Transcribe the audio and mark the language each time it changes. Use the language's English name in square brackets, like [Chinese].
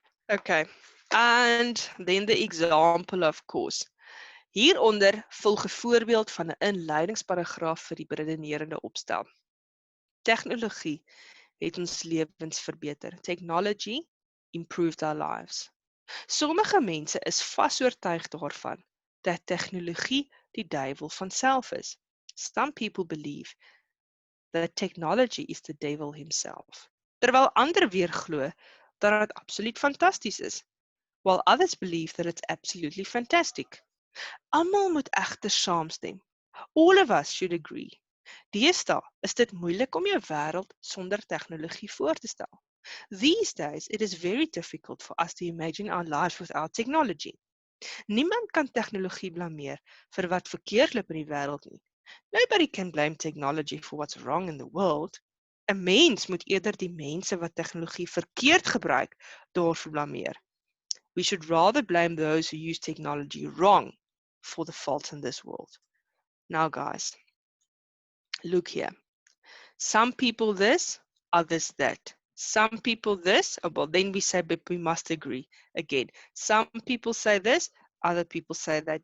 [English] Okay, and then the example, of course. [Afrikaans] Hieronder volg 'n voorbeeld van 'n inleidingsparagraaf vir die beredenerende opstel. Tegnologie het ons lewens verbeter. [English] Technology improved our lives. [Afrikaans] Sommige mense is vasoortuig daarvan dat tegnologie die duiwel van self is. [English] Some people believe that technology is the devil himself. [Afrikaans] Terwyl ander weer glo dat dit absoluut fantasties is, [English] while others believe that it's absolutely fantastic. [Afrikaans] Almal moet egter saamstem. [English] All of us should agree. [Afrikaans] Deesdae is dit moeilik om jou wêreld sonder tegnologie voor te stel. [English] These days, it is very difficult for us to imagine our lives without technology. [Afrikaans] Niemand kan tegnologie blameer vir wat verkeerd loop in die wêreld nie. [English] Nobody can blame technology for what's wrong in the world. [Afrikaans] 'n Mens moet eerder die mense wat tegnologie verkeerd gebruik daarvoor blameer. [English] We should rather blame those who use technology wrong for the faults in this world. Now, guys, look here. Some people this, others that. Some people this, oh, well, then we say, but we must agree. Again, some people say this, other people say that.